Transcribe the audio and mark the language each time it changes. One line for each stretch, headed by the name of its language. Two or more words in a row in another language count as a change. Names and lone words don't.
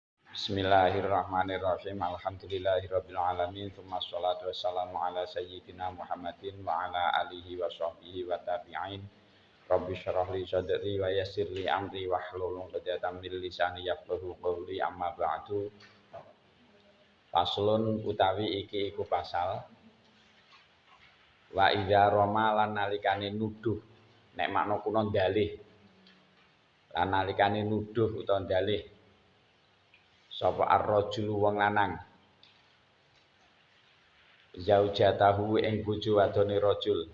Arabic: بسم الله الرحمن الرحيم الحمد لله رب العالمين. ثم الصلاة والسلام على سيدنا محمد وعلى آله وصحبه وتابعين. رب اشرح لي صدري ويسر لي أمري واحلل عقدة من لساني يفقهوا قولي. أما بعد.
Javanese: Faslun utawi iki iku pasal
Arabic: وإذا رام
Javanese: lan nalikane nuduh. Nek makna kuna dalih. Lan nalikane nuduh utawa dalih sapa ar-rajulu wong lanang zaujatahu ing bojo wadone rajul